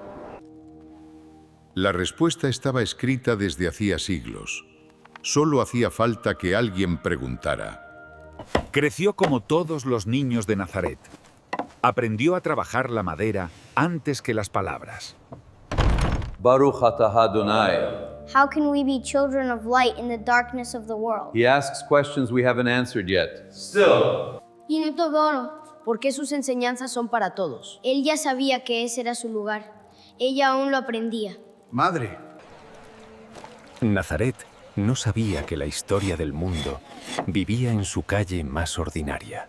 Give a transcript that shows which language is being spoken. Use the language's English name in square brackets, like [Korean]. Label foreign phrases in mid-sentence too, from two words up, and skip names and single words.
[Spanish] La respuesta estaba escrita desde hacía siglos. Solo hacía falta que alguien preguntara. Creció como todos los niños de Nazaret. Aprendió a trabajar la madera antes que las palabras. [Hebrew] ברוך אתה אדוני. [English] How can we be children of light in the darkness of the world? He asks questions we haven't answered yet. [Spanish] Y no ¿Por qué sus enseñanzas son para todos? Él ya sabía que ese era su lugar. Ella aún lo aprendía. Madre, Nazaret no sabía que la historia del mundo vivía en su calle más ordinaria.